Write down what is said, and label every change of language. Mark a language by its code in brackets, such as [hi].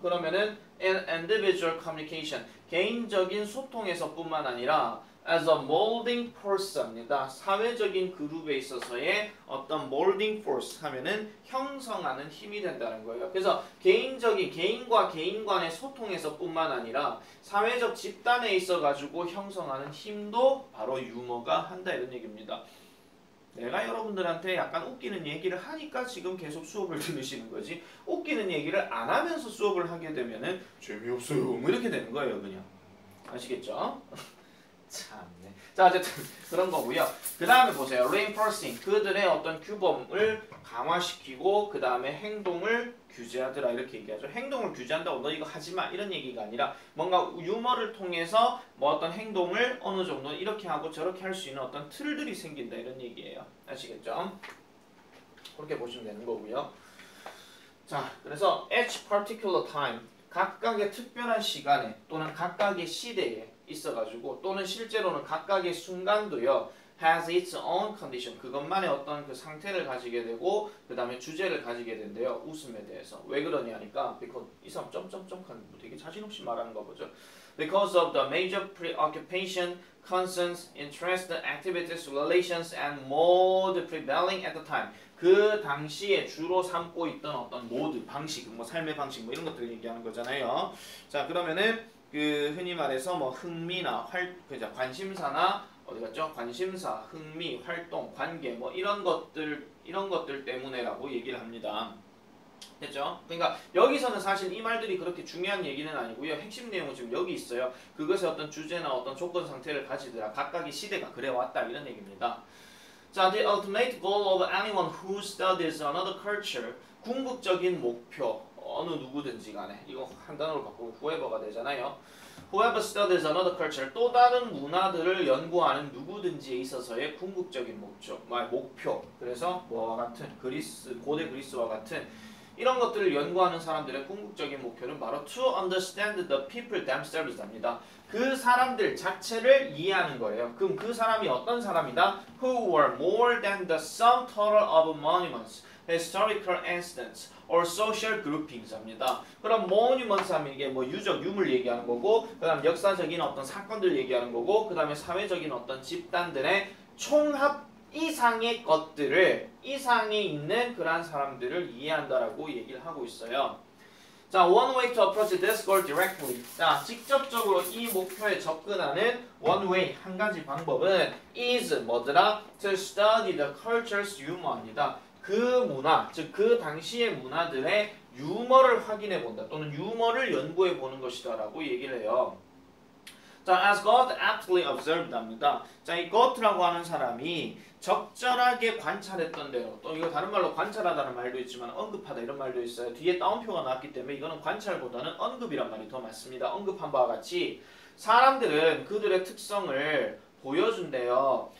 [ko] 그러면은 [en] individual communication [ko] 개인적인 소통에서뿐만 아니라 [en] as a molding force입니다. [ko] 사회적인 그룹에 있어서의 어떤 [en] molding force [ko] 하면은 형성하는 힘이 된다는 거예요. 그래서 개인과 개인 간의 소통에서뿐만 아니라 사회적 집단에 있어 가지고 형성하는 힘도 바로 유머가 한다 이런 얘기입니다. 내가 여러분들한테 약간 웃기는 얘기를 하니까 지금 계속 수업을 들으시는 거지, 웃기는 얘기를 안 하면서 수업을 하게 되면은 재미없어요 뭐 이렇게 되는 거예요. 그냥 아시겠죠? 참네. 자, 어쨌든 그런 거고요. 그 다음에 보세요. reinforcing. 그들의 어떤 규범을 강화시키고 그 다음에 행동을 규제하더라 이렇게 얘기하죠. 행동을 규제한다고 너 이거 하지마 이런 얘기가 아니라 뭔가 유머를 통해서 뭐 어떤 행동을 어느 정도 이렇게 하고 저렇게 할 수 있는 어떤 틀들이 생긴다 이런 얘기예요. 아시겠죠? 그렇게 보시면 되는 거고요. [en] 자, 그래서 each particular time. [ko] 각각의 특별한 시간에 또는 각각의 시대에 있어가지고 또는 실제로는 각각의 순간도요 [en] has its own condition [ko] 그것만의 어떤 그 상태를 가지게 되고 그 다음에 주제를 가지게 된대요. 웃음에 대해서 왜 그러냐니까 because 이 사람 점점점 되게 자신 없이 말하는 거 보죠. [en] Because of the major preoccupation, concerns, interest, activities, relations, and mode prevailing at the time. [ko] 그 당시에 주로 삼고 있던 어떤 모드, 방식, 뭐 삶의 방식, 뭐 이런 것들 얘기하는 거잖아요. 자, 그러면은 그 흔히 말해서 뭐 흥미나 관심사나 어디 갔죠? 관심사, 흥미, 활동, 관계, 뭐 이런 것들 때문에라고 얘기를 합니다. 됐죠? 그러니까 여기서는 사실 이 말들이 그렇게 중요한 얘기는 아니고요. 핵심 내용은 지금 여기 있어요. 그것의 어떤 주제나 어떤 조건 상태를 가지더라. 각각의 시대가 그래왔다 이런 얘기입니다. [en] 자, the ultimate goal of anyone who studies another culture. [ko] 궁극적인 목표, 어느 누구든지 간에 이거 한 단어로 바꾸고 whoever가 되잖아요. [en] Whoever studies another culture. [ko] 또 다른 문화들을 연구하는 누구든지에 있어서의 궁극적인 목표. 그래서 뭐와 같은 고대 그리스와 같은 이런 것들을 연구하는 사람들의 궁극적인 목표는 바로 [en] to understand the people themselves [ko] 입니다. 그 사람들 자체를 이해하는 거예요. 그럼 그 사람이 어떤 사람이다? [en] Who were more than the sum total of monuments, historical incidents, or social groupings 입니다. [ko] 그럼 monuments 하면 이게 뭐 유물 얘기하는 거고, 그 다음 역사적인 어떤 사건들 얘기하는 거고, 그 다음에 사회적인 어떤 집단들의 총합 이상의 것들을 이상에 있는 그러한 사람들을 이해한다라고 얘기를 하고 있어요. [en] 자, one way to approach this goal directly. [ko] 자, 직접적으로 이 목표에 접근하는 [en] one way [ko] 한 가지 방법은 is 뭐더라? [en] To study the culture's humor입니다. [ko] 그 문화, 즉 그 당시의 문화들의 유머를 확인해 본다 또는 유머를 연구해 보는 것이다라고 얘기를 해요. [en] 자, as God aptly observed합니다. [ko] 자, 이 Gott라고 하는 사람이 적절하게 관찰했던 대로, 또 이거 다른 말로 관찰하다는 말도 있지만 언급하다 이런 말도 있어요. 뒤에 따옴표가 나왔기 때문에 이거는 관찰보다는 언급이란 말이 더 맞습니다. 언급한 바와 같이 사람들은 그들의 특성을 보여준대요.